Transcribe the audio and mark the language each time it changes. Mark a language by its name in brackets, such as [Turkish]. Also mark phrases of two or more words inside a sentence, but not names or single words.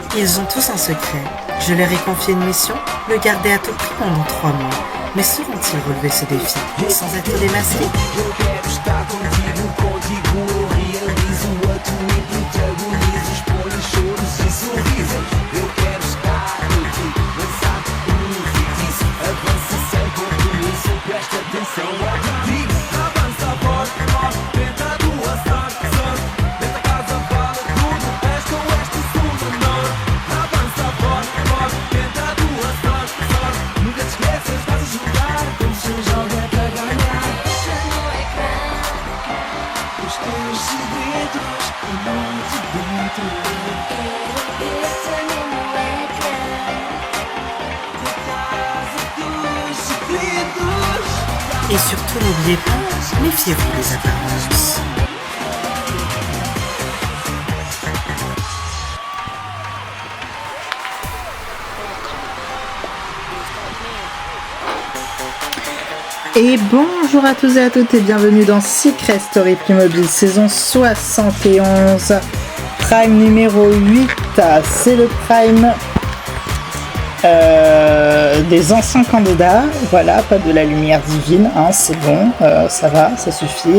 [French] Ils ont tous un secret. Je leur ai confié une mission, le garder à tout prix pendant 3 mois. Mais sauront-ils relever ce défi, sans être démasqués? [Portuguese] Eu quero estar contigo eu realizo a tua e protagonizo, exponho choros e sorrisos. Eu quero estar contigo, lançar feitiço, avança sem compromisso, presta atenção ao que digo. Avança forte, forte, tenta a tua sorte, sorte, dentro da casa vale tudo, este oeste e sul do norte. Avança forte, forte, tenta a tua sorte, sorte, nunca te esqueças, estás a jogar, como se joga para ganhar. Os teus segredos, o mundo dentro. [French] Et surtout, n'oubliez pas, méfiez-vous des apparences. Et bonjour à tous et à toutes et bienvenue dans Secret Story Playmobil saison 71, Prime numéro 8, c'est le Prime des anciens candidats, voilà, pas de la lumière divine, hein, c'est bon, ça va, ça suffit.